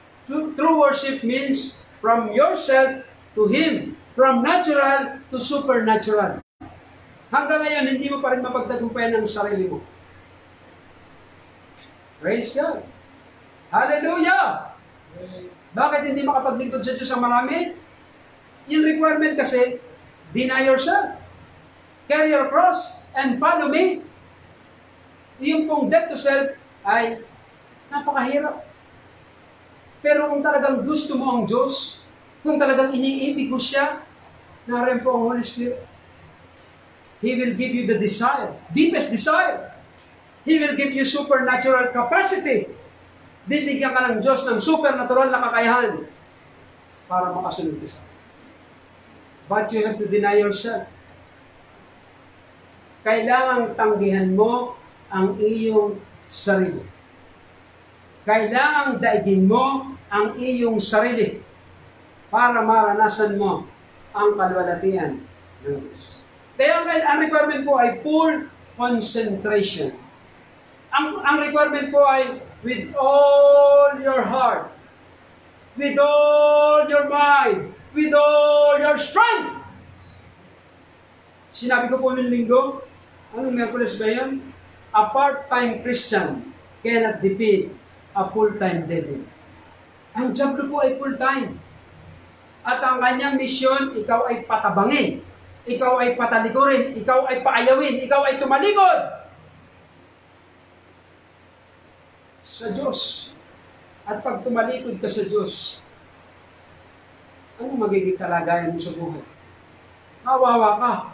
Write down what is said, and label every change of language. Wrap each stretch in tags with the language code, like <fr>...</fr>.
<en>True worship means from yourself to Him. From natural to supernatural.</en> <tl>Hanggang ngayon, hindi mo pa rin mapagtagumpayan ng sarili mo.</tl> <en>Praise God. Hallelujah!</en> <tl>Bakit hindi makapaglingkod sa Diyos ang marami? Yung requirement kasi,</tl> <en>deny yourself. Carry your cross and follow me.</en> <tl>Yung pong</tl> <en>death to self</en> <tl>ay napakahirap. Pero kung talagang gusto mo ang Diyos, kung talagang iniibig mo siya, naroon po ang Holy Spirit.</tl> <en>He will give you the desire, deepest desire. He will give you supernatural capacity.</en> <tl>Bibigyan ka ng Diyos ng supernatural na kakayahan para makasunod ka sa.</tl> <en>But you have to deny yourself.</en> <tl>kailangang tanggihan mo ang iyong sarili. Kailangang daigin mo ang iyong sarili para maranasan mo ang kalwalatian ng Diyos. Kaya ang requirement po ay full concentration. Ang requirement po ay</tl> <en>with all your heart, with all your mind, with all your strength.</en> <tl>Sinabi ko po noong linggo, anong Miyerkules ba yun?</tl> <en>A part-time Christian cannot defeat a full-time devil.</en> <tl>Ang diablo po ay full-time. At ang kanyang misyon, ikaw ay patabangin, ikaw ay patalikurin, ikaw ay paayawin, ikaw ay tumalikod sa Diyos. At pag tumalikod ka sa Diyos, ano magiging kalagayan mo sa buhay? Kawawa ka.</tl>